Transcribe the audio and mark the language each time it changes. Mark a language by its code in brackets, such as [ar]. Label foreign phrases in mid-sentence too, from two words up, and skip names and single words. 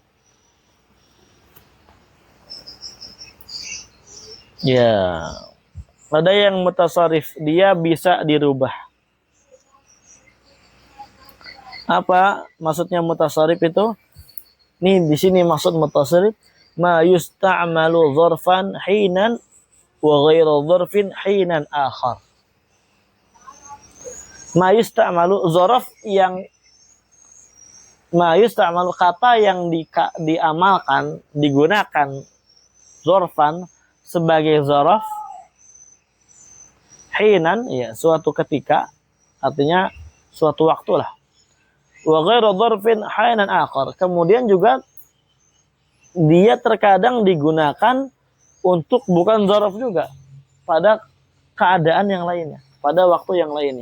[id] Ya. Ada yang mutasarrif, dia bisa dirubah. Apa maksudnya mutasarrif itu? Nih di sini maksud mutasarrif, [ar] ما يستعمل ظرفا حينا وغير ظرف حينا آخر. ما يستعمل ظرف yang ma yusta'malu kata yang diamalkan, digunakan dzarfan sebagai dzaraf hinan ya suatu ketika, artinya suatu waktu lah. وغير ظرف حينا آخر. [id] Kemudian juga dia terkadang digunakan untuk bukan dzaraf juga pada keadaan yang lainnya, pada waktu yang lainnya.